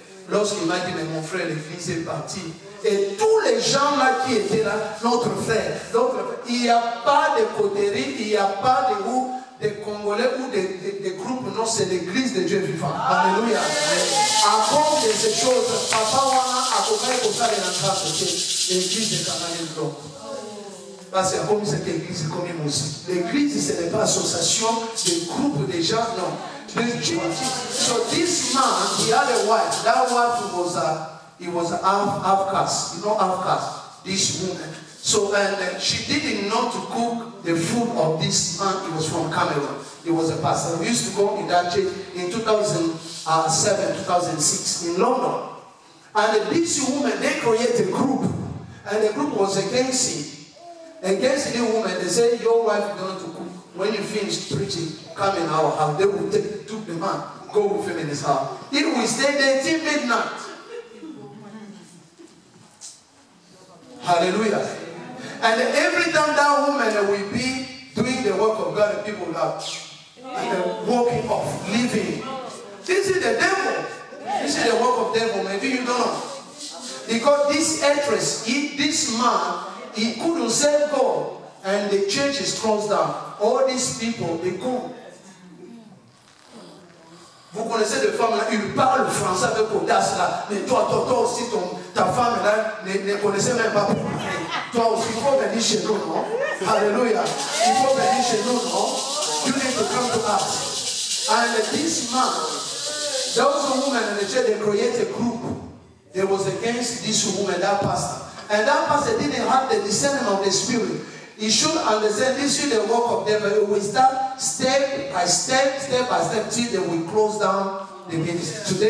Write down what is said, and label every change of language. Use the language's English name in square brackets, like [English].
[French] lorsqu'il m'a dit, mais mon frère, l'église est partie. Et tous les gens là qui étaient là, notre frère, il n'y a pas de coterie, il n'y a pas des Congolais ou des groupes, non, c'est l'église de Dieu vivant. Alléluia. À cause de ces choses, Papa Wana a commencé pour ça l'église de Canaan Blanc. Parce que comme c'est l'église, comme il aussi. L'église, ce n'est pas association de groupes de gens, non. [English] So this man, he had a wife. That wife was half caste. You know half caste. This woman. So and she didn't know to cook the food of this man. He was from Cameroon. He was a pastor. We used to go in that church in 2007, 2006 in London. And this woman, they created a group, and the group was against him. Against the woman, they say your wife is going to cook. When you finish preaching, come in our house. They will take the man, go with him in his house. He will stay there till midnight. Hallelujah. And every time that woman will be doing the work of God, and people will have walking off, leaving. This is the devil. This is the work of the devil. Maybe you don't know. Because this actress, this man, he couldn't serve God. And the church is closed down. All these people, they go. [French] Vous connaissez des femmes là, ils parlent français avec audace là. Mais toi aussi, ta femme là, ne connaissait même pas. Toi aussi, il faut venir chez nous, non? Alléluia. Il faut venir chez nous, non? [English] You need to come to us. And this man, those women in the church, they created a group. They was against this woman, that pastor. And that pastor didn't have the discernment of the spirit. He should understand this is the work of devil. We start step by step, till they will close down the ministry.